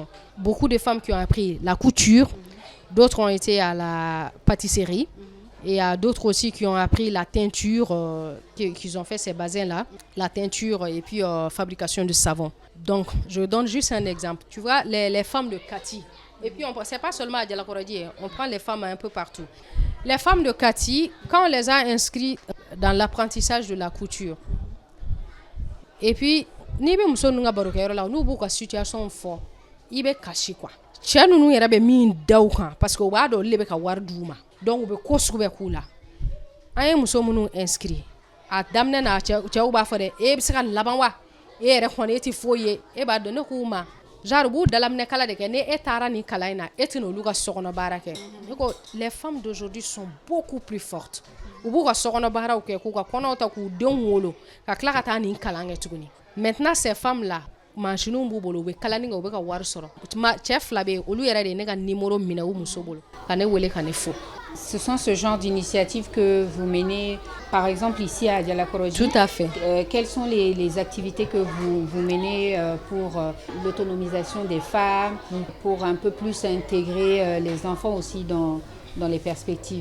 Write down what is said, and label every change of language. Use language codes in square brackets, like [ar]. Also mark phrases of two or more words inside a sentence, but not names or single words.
[fr] Beaucoup de femmes qui ont appris la couture, d'autres ont été à la pâtisserie, et il y a d'autres aussi qui ont appris la teinture, qu'ils ont fait ces bassins-là, la teinture et puis fabrication de savon. Donc, je donne juste un exemple. Tu vois, les femmes de Kati, et puis ce n'est pas seulement à Dialakoradi, on prend les femmes un peu partout. Les femmes de Kati, quand on les a inscrites dans l'apprentissage de la couture, et puis, [bm] ni be muso nunga barokero la nu bu ka situation fo ibe kashi kwa cɛ nunu yɛrɛ bɛ min da u kan [fr] parce que [bm] u b'a dɔn olu de bɛ ka wari d'u ma donc u bɛ ko sugu bɛɛ k'u la an ye muso minnu inscrit a daminɛ na cɛw b'a fɔ dɛ e bɛ se ka laban wa e yɛrɛ kɔni e ti foyi ye e b'a dɔn ne k'u ma genre b'u dalaminɛ kala de kɛ ni e taara nin kalan in na e tɛna olu ka sokɔnɔ baara kɛ ne ko [fr] les femmes d'aujourd'hui sont beaucoup plus fortes [bm] u b'u ka sokɔnɔ baaraw kɛ k'u ka kɔnɔw ta k'u denw wolo ka tila ka taa nin kalan kɛ tuguni [fr] maintenant ces femmes là [bm] manchinu b'u bolo u bɛ kalani kɛ u bɛ ka wari sɔrɔ cɛ fila bɛ yen olu yɛrɛ de ye ne ka numéro minɛ u muso bolo ka ne wele ka ne fo. [fr] Ce sont ce genre d'initiatives que vous menez, par exemple ici à Dialakorodi. Tout à fait. Quelles sont les activités que vous menez pour l'autonomisation des femmes, pour un peu plus intégrer les enfants aussi dans les perspectives?